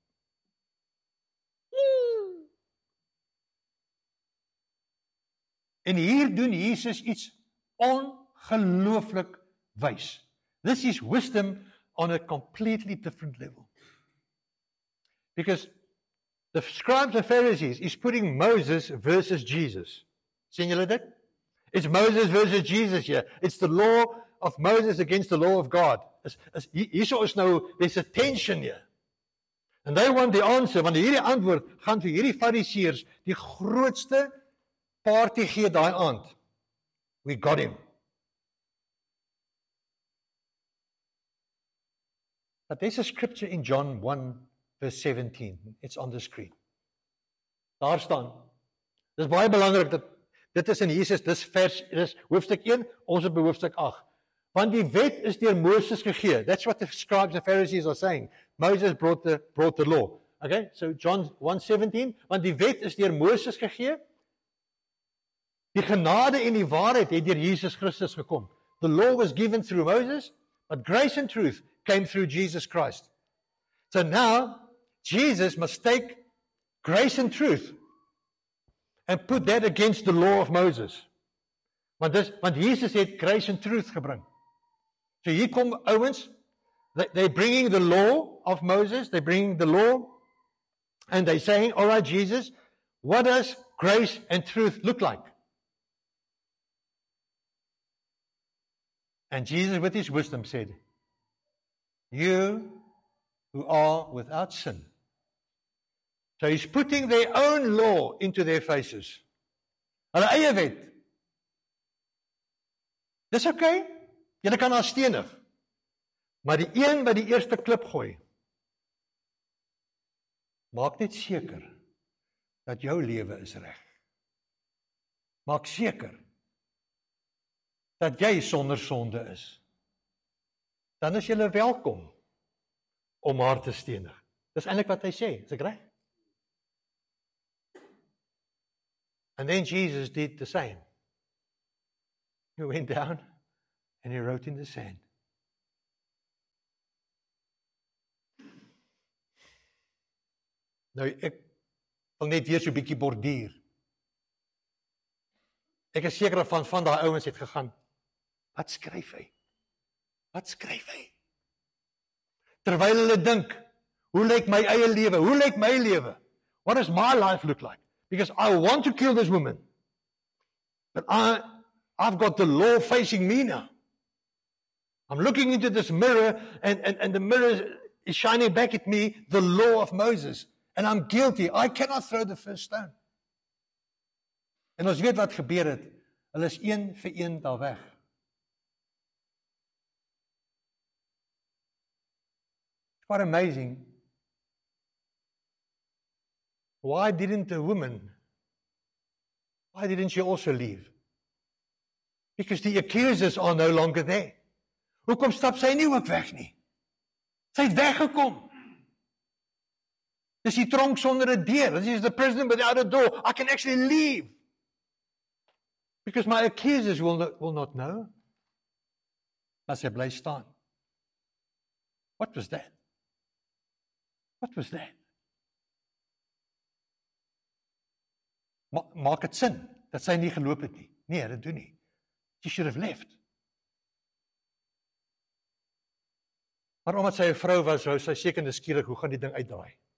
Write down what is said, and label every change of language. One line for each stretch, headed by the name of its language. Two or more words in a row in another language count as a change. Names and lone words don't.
Afrikaans: En hier doen Jesus iets ongelooflik wys.
English: This is wisdom on a completely different level. Because the scribes and Pharisees is putting Moses versus Jesus.
Afrikaans: Sien julle dit?
English: It's Moses versus Jesus here. It's the law of Moses against the law of God.
Afrikaans: Hierso is nou,
English: there's a tension here. And they want the answer,
Afrikaans: want hierdie antwoord gaan vir hierdie Fariseërs die grootste party gee daai aand.
English: We got him. But there's a scripture in John 1 verse 17. It's on the screen.
Afrikaans: Daar staan. Dis baie belangrik dat dit is in Jesus, dis hoofstuk 1, ons is by hoofstuk 8. Want die wet is deur Moses gegee.
English: That's what the scribes and Pharisees are saying. Moses brought the law. Okay? So John 1:17,
Afrikaans: want die wet is deur Moses gegee. Die genade en die waarheid het deur Jesus Christus gekom.
English: The law was given through Moses, but grace and truth came through Jesus Christ. So now, Jesus must take grace and truth and put that against the law of Moses.
Afrikaans: Want Jesus het
English: grace and truth
Afrikaans: gebring. So hier kom ouens,
English: they're bringing the law of Moses, they're bringing the law, and they're saying, all right, Jesus, what does grace and truth look like? And Jesus, with his wisdom, said, you who are without sin. So he's putting their own law into their faces.
Afrikaans: Hulle eie wet. Dis okay. Julle kan haar stenig. Maar die een wat die eerste klip gooi, maak net seker dat jou lewe is reg. Maak seker dat jy sonder sonde is. Dan is julle welkom om haar te stenig. Dis eintlik wat hy sê, is ek reg?
English: And then Jesus did the same. He went down and he wrote in the sand.
Afrikaans: Nou, ek wil net weer so 'n bietjie borduur. Ek is seker van daai ouens het gegaan. Wat skryf hy? Wat skryf hy? Terwyl hulle dink, hoe lyk my eie lewe? Hoe lyk my lewe?
English: What does my life look like? Because I want to kill this woman. But I've got the law facing me now. I'm looking into this mirror and the mirror is shining back at me the law of Moses. And I'm guilty. I cannot throw the first stone.
Afrikaans: En ons weet wat gebeur het. Hulle is een vir een daar weg.
English: It's quite amazing. Why didn't she also leave? Because the accusers are no longer there.
Afrikaans: Hoekom stap sy nie ook weg nie? Sy het weggekom. Dis die tronk sonder 'n deur.
English: This is the prison without a door. I can actually leave. Because my accusers will not know.
Afrikaans: Maar sy bly staan.
English: What was that? What was that?
Afrikaans: Maak dit sin dat sy nie geloop het nie? Nee, dit doen nie.
English: She should have left.
Afrikaans: Maar omdat sy 'n vrou was, wou sy seker nuuskierig hoe gaan die ding uitdraai.